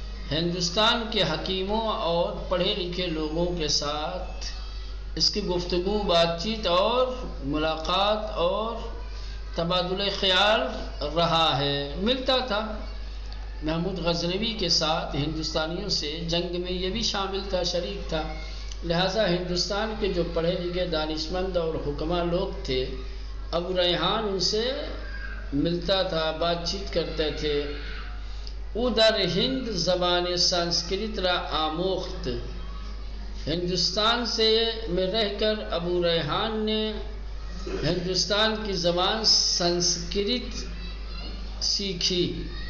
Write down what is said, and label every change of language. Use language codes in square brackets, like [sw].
[ur] ہندوستان کے حکیموں اور پڑھے لکھے لوگوں کے ساتھ اس کی گفتگو، بات چیت اور ملاقات اور تبادلہ خیال رہا ہے، ملتا تھا۔ محمود غزنوی کے ساتھ ہندوستانیوں سے جنگ میں یہ بھی شامل تھا، شریک تھا، لہٰذا ہندوستان کے جو پڑھے لکھے دانشمند اور حکماء لوگ تھے، ابو ریحان ان سے ملتا تھا، بات چیت کرتے تھے، [fa] او در ہند زبان سنسکرت را آموخت. [ur] ہندوستان سے میں رہ کر ابو ریحان نے ہندوستان کی زبان سنسکرت سیکھی.